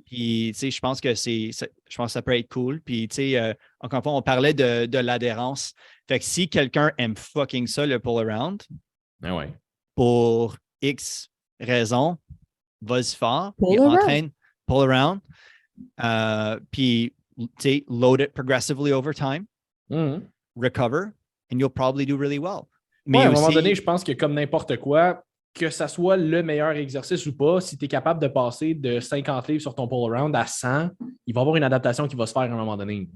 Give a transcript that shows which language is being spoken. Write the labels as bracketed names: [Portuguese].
[French] Puis, tu sais, je pense que ça peut être cool. Puis, tu sais, encore une fois, on parlait de l'adhérence. Fait que si quelqu'un aime fucking ça, le pull-around, Ouais. pour X raisons, vas-y fort, puis Pull-around. entraîne pull-around. Puis, tu sais, [English] load it progressively over time, recover, and you'll probably do really well. [French] Mais à un aussi, moment donné, je pense que comme n'importe quoi, que ça soit le meilleur exercice ou pas, si tu es capable de passer de 50 livres sur ton pull-around à 100, il va y avoir une adaptation qui va se faire à un moment donné.